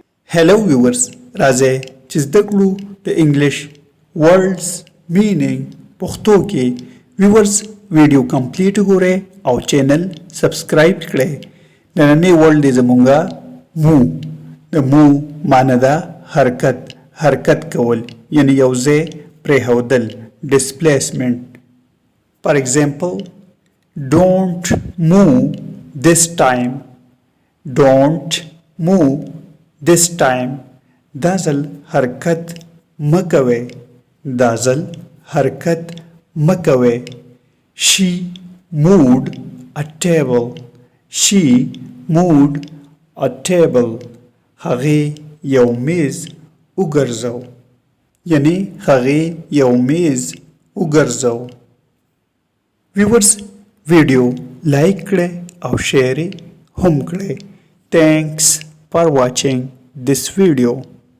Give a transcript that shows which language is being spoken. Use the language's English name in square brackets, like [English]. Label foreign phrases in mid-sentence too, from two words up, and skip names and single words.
[English] Hello viewers, [Pashto] راځئ چې زده کړو د انګلیش [English] words meaning [Pashto] پښتو کې [English] viewers video complete [Pashto] وګورئ او چینل سبسکرایب کړئ. نننی ورډ دی زمونږه مو. د مو معنی ده حرکت کول یعنی یو ځای پرېښودل displacement. [English] For example, don't move this time. Don't move this time. [Pashto] دا ځل حرکت مکوئ. دا ځل حرکت مکوئ. [English] She moved a table. She moved a table. [Pashto] هغې یو میز وګرځو. یعنی هغې یو میز وګرځو. [English] viewers video like [Pashto] کړئ او شیر هم کړئ. [English] Thanks for watching this video.